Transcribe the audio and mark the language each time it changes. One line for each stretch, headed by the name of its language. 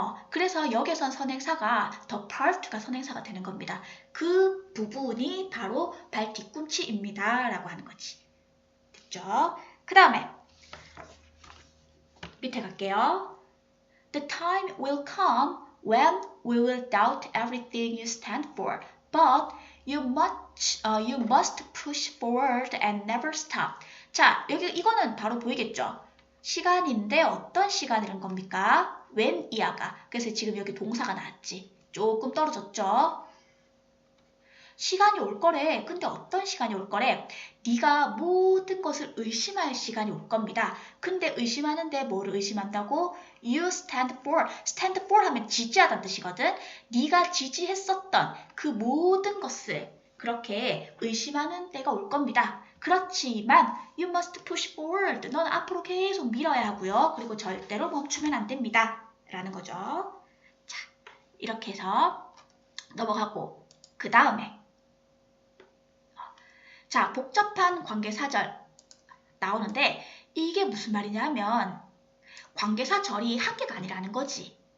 Korean: 그래서 여기선 선행사가 the part가 선행사가 되는 겁니다. 그 부분이 바로 발 뒤꿈치입니다. 라고 하는 거지. 됐죠? 그 다음에 밑에 갈게요.
English: The time will come when we will doubt everything you stand for, but you must push forward and never stop.
Korean: 자, 여기 이거는 바로 보이겠죠? 시간인데 어떤 시간이란 겁니까? when 이하가. 그래서 지금 여기 동사가 나왔지. 조금 떨어졌죠? 시간이 올 거래. 근데 어떤 시간이 올 거래? 네가 모든 것을 의심할 시간이 올 겁니다. 근데 의심하는데 뭐를 의심한다고?
English: You stand for.
Korean: stand for 하면 지지하다는 뜻이거든. 네가 지지했었던 그 모든 것을 그렇게 의심하는 때가 올 겁니다. 그렇지만
English: you must push forward.
Korean: 넌 앞으로 계속 밀어야 하고요. 그리고 절대로 멈추면 안 됩니다. 라는 거죠. 자, 이렇게 해서 넘어가고 그 다음에 자, 복잡한 관계사절 나오는데 이게 무슨 말이냐 하면 관계사절이 한 개가 아니라는 거지.